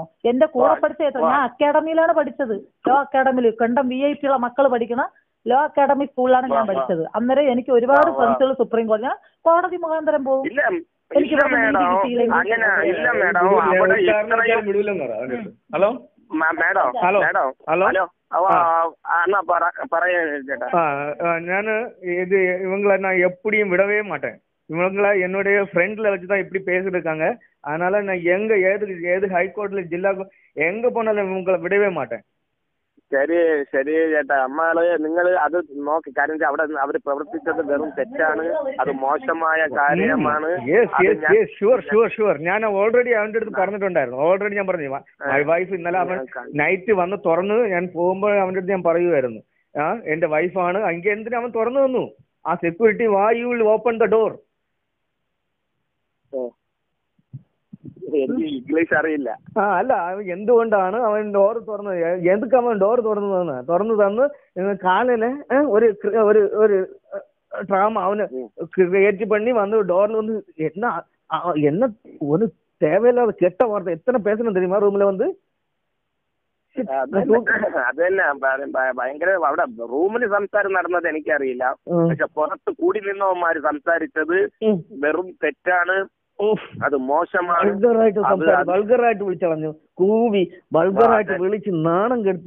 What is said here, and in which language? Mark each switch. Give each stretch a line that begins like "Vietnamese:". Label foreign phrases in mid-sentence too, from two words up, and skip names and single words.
Malayalam: എന്റെ കൂടെ പഠിച്ച ഞാൻ അക്കാഡമിയിലാണ് പഠിച്ചത്. ലോ അക്കാഡമിയിൽ കണ്ടം VIP ഉള്ള മക്കൾ പഠിക്കണ ലോ അക്കാഡമി സ്കൂളിലാണ് ഞാൻ പഠിച്ചത്. അന്നേരം എനിക്ക് ഒരുപാട് ഫ്രണ്ട്സുകൾ സുപ്രീം കോടതി. ഞാൻ കോടതി മുഖാന്തരം പോകും. എനിക്ക്
Tamil: ഞാന് இது இவங்களை நான் எப்படியும் விடவே மாட்டேன். இவங்களை என்னுடைய ஃப்ரெண்ட்ல வச்சுதான் இப்படி பேசிட்டு இருக்காங்க. அதனால நான் எங்க ஏது ஹைகோர்ட்ல ஜில்லா எங்க போனாலும் இவங்களை விடவே மாட்டேன்.
Malayalam: ശരി ചേട്ടാ. അമ്മാള് നിങ്ങൾ അത് നോക്കി. കാര്യം അവിടെ അവര് പ്രവർത്തിച്ചത് വെറും തെറ്റാണ്. അത് മോശമായ കാര്യമാണ്. ഷുവർ ഞാൻ ഓൾറെഡി അവന്റെ അടുത്ത് പറഞ്ഞിട്ടുണ്ടായിരുന്നു. ഓൾറെഡി ഞാൻ പറഞ്ഞു
English: my wife
Malayalam: ഇന്നലെ അവൻ നൈറ്റ് വന്ന് തുറന്ന് ഞാൻ പോകുമ്പോൾ അവന്റെ അടുത്ത് ഞാൻ പറയുമായിരുന്നു എന്റെ വൈഫാണ്. എങ്കിൽ എന്തിനാ അവൻ തുറന്നു തന്നു? ആ സെക്യൂരിറ്റി
English: why you will open the door.
Malayalam: എനിക്ക് ഇംഗ്ലീഷ് അറിയില്ല. അല്ല എന്തുകൊണ്ടാണ് അവൻ ഡോർ തുറന്നത്? എന്തൊക്കെ അവൻ ഡോർ തുറന്നു തന്ന് കാലിന് ഒരു ട്രാമ അവന് ക്രിയേറ്റ് പണി വന്ന് ഡോറിൽ വന്ന്
Tamil: என்ன ஒரு தேவையில்லாத கெட்ட வார்த்தை எத்தனை பேசணும் தெரியுமா
Malayalam: റൂമിൽ വന്ന്. അത് തന്നെ ഭയങ്കര. അവിടെ റൂമിൽ സംസാരം നടന്നത് എനിക്കറിയില്ല. പക്ഷെ പുറത്ത് കൂടി നിന്നവന്മാര് സംസാരിച്ചത് വെറും തെറ്റാണ്. അത് മോശമാണ്. വൾഗറായിട്ട് വിളിച്ചളഞ്ഞു, കൂവി വൾഗറായിട്ട് വിളിച്ച് നാണം കെടുത്തി.